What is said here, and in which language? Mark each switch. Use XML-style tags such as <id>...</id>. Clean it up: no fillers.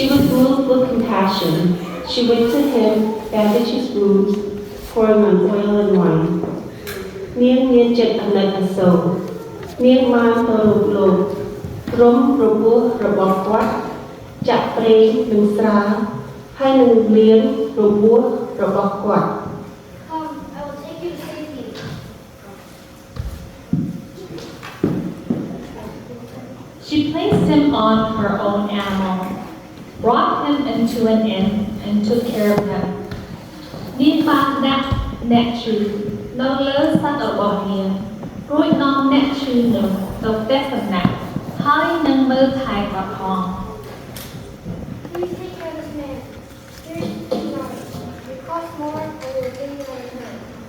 <en>She was moved with compassion. She went to him, bandaged his wounds, pouring on oil and wine.</en> <km>នាងមានចិត្តអាណិតអាសូរនាងបានទៅរកលោកព្រមរបួសរបស់គាត់ចាក់ប្រេងនិងស្រាហើយនឹងលាងរបួសរបស់គាត់</km> <en>Come, I will take you to safety. She placed him on her own animal, brought him into an inn, and took care of him.</en> <km>នាងបានដាក់អ្នកឈឺនៅលើសត្វរបស់នាងរួចនាំអ្នកឈឺនោះទៅផ្ទះសំណាក់ហើយនឹងមើលថែគាត់ផង</km> <en>Please take care of this man. Here's $2. It costs more, but it will give you a return.</en>